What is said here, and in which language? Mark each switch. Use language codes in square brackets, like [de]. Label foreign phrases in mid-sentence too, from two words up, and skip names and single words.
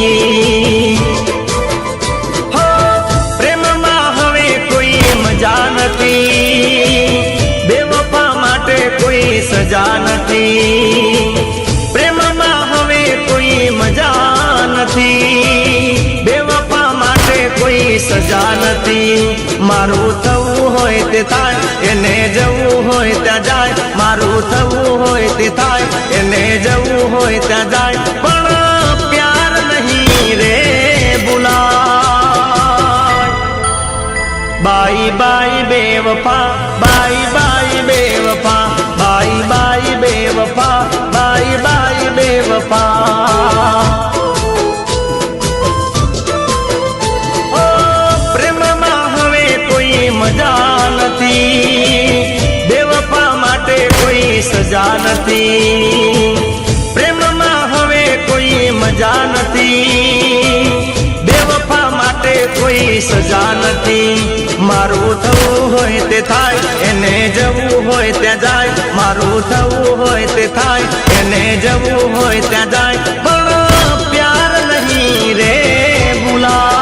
[gu] હો પ્રેમ મેં હવે કોઈ મજા નથી, બેવફા માટે કોઈ સજા નથી। પ્રેમ મેં હવે કોઈ મજા નથી, બેવફા માટે કોઈ સજા નથી। મારૂ થવું હોય તે થાય, એને જવું હોય ત્યાં જાય। મારૂ થવું હોય તે થાય, એને જવું હોય ત્યાં જાય। પણ પ્યાર નહીં રે બુલાય। [en] bye bye बेवफा, bye bye बेवफा, bye bye बेवफा, bye bye बेवफा। [gu] મજા નથી, બેવફા માટે કોઈ સજા નથી। પ્રેમ મેં હવે કોઈ મજા નથી, બેવફા માટે કોઈ સજા નથી। મારૂ થવું હોય તે થાય, એને જવું હોય ત્યાં જાય। મારૂ થવું હોય તે થાય, એને જવું હોય ત્યાં જાય। પણ પ્યાર નહીં રે બુલા।